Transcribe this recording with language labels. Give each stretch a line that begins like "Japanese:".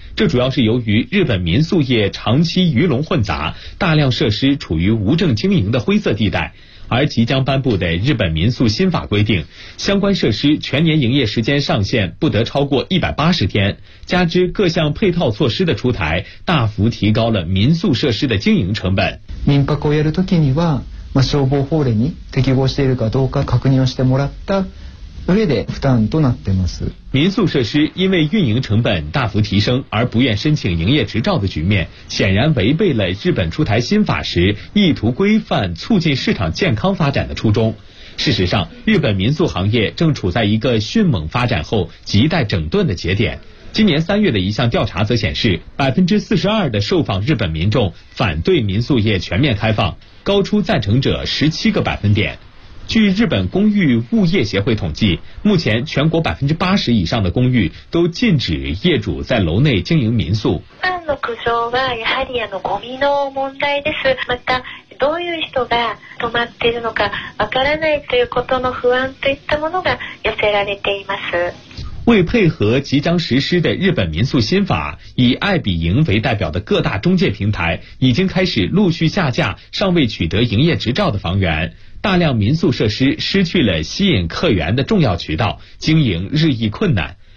Chinese: 这主要是由于日本民宿业长期鱼龙混杂，大量设施处于无证经营的灰色地带。而即将颁布的日本民宿新法规定，相关设施全年营业时间上限不得超过180天，加之各项配套措施的出台，大幅提高了民宿设施的经营成本。
Japanese: 民泊をやるときには、消防法令に適合しているかどうか確認をしてもらった上で負担となってます。
Chinese: 民宿设施因为运营成本大幅提升而不愿申请营业执照的局面，显然违背了日本出台新法时意图规范促进市场健康发展的初衷。事实上，日本民宿行业正处在一个迅猛发展后亟待整顿的节点。今年3月的一项调查则显示，42%的受访日本民众反对民宿业全面开放，高出赞成者17个百分点。据日本公寓物业协会统计，目前全国80%以上的公寓都禁止业主在楼内经营民宿。
Japanese: ファンの苦情はやはりあのゴミの問題です。またどういう人が泊まっているのかわからないということの不安といったものが寄せられています。
Chinese: 为配合即将实施的日本民宿新法，以爱彼迎为代表的各大中介平台已经开始陆续下架尚未取得营业执照的房源，大量民宿设施失去了吸引客源的重要渠道，经营日益困难。